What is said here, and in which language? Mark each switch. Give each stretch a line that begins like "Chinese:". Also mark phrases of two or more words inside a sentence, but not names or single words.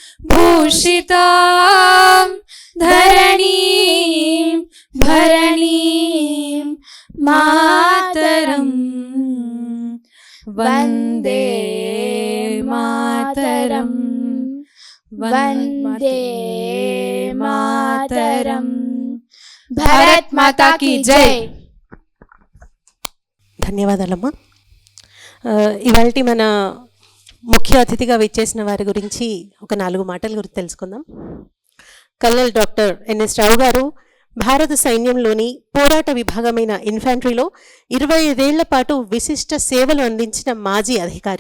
Sanskrit: भूषितां धरणीं भरणीं मातरम् वन्दे मातरम् वन्दे मातरम्
Hindi: भारत माता की जय.
Telugu: ధన్యవాదాలమ్మా. ఇవాల్టి మన ముఖ్య అతిథిగా విచ్చేసిన వారి గురించి ఒక 4 మాటల గురించి తెలుసుకుందాం. కల్నల్ డాక్టర్ ఎన్ఎస్ రావు గారు భారత సైన్యంలోని పోరాట విభాగమైన ఇన్ఫాంట్రీలో 25 ఏళ్ల పాటు విశిష్ట సేవలు అందించిన మాజీ అధికారి.